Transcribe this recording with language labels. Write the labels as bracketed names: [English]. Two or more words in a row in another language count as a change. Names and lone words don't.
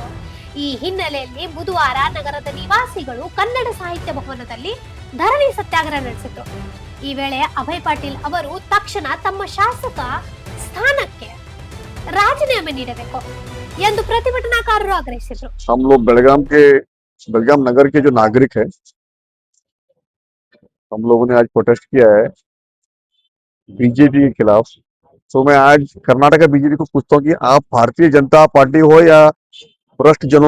[Kannada] ಈ ಹಿನ್ನೆಲೆಯಲ್ಲಿ ಬುಧವಾರ ನಗರದ ನಿವಾಸಿಗಳು ಕನ್ನಡ ಸಾಹಿತ್ಯ ಭವನದಲ್ಲಿ ಧರಣಿ ಸತ್ಯಾಗ್ರಹ ನಡೆಸಿತು. ಈ ವೇಳೆ ಅಭಯ್ ಪಾಟೀಲ್ ಅವರು ತಕ್ಷಣ ತಮ್ಮ ಶಾಸಕ ಸ್ಥಾನಕ್ಕೆ ರಾಜೀನಾಮೆ ನೀಡಬೇಕು ಎಂದು ಪ್ರತಿಭಟನಾಕಾರರು ಆಗ್ರಹಿಸಿದರು. [Hindi] हम लोग बेलगाम नगर के जो नागरिक है, हम लोगों ने आज प्रोटेस्ट किया है बीजेपी के खिलाफ। तो मैं आज कर्नाटक बीजेपी को पूछता हूँ कि आप भारतीय जनता पार्टी हो या भ्रष्ट जनों